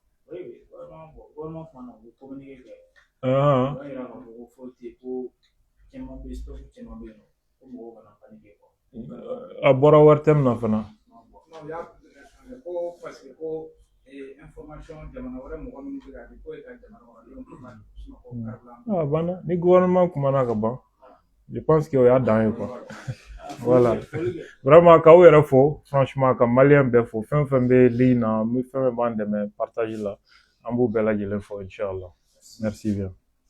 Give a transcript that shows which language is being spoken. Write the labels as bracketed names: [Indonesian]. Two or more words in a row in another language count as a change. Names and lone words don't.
[Bambara] A bɔra wari tɛ min na fana. Ah bana ni gouvernement kumana ka ban. [French] Je pense qu'il y a dan ye quoi. Voilà. [Bambara] Vraiment ka u yɛrɛ fo franchement ka malien bɛɛ fo fɛn fɛn bɛ ligne na fɛn fɛn b'an dɛmɛ partage la an b'u bɛɛ lajɛlen fo inchallah. [French] Merci bien.